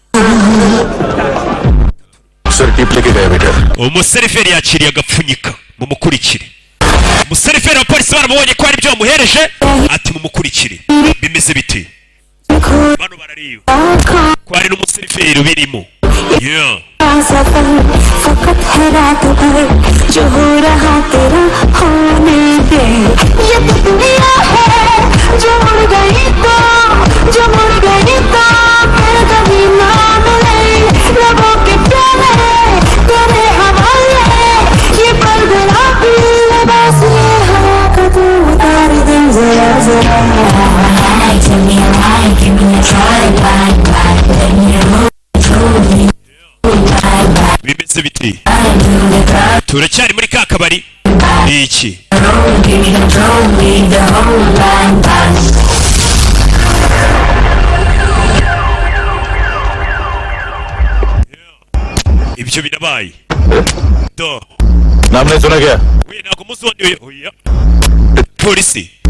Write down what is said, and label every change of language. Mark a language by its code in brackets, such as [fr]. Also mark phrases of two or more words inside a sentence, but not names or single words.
[rw] Umuseriveri yakiriye agapfunyika mu mukurikire. Umuseriveri wa polisi baramubonye ko ari byo bamuhereje ati mu mukurikire. Bimeze bite? Bano barariba ko hari n'umuseriveri ubirimo. Yeah. [hi] फकत है रात भर जो हो रहा तेरा होने दे ये तो दुनिया है जो मुड़ गई तो फिर कभी ना मिले रबों के प्यारे तेरे हवाले ये पल गुलाबी लिबास ये हवा का तू उतार दे जरा जरा [en] Tell me why, give me a try, bye, let me know truly. [rw] Bimeze biti turacyari muri ka kabari iki ibyo birabaye do namwe zona gya we nako musondi oya polisi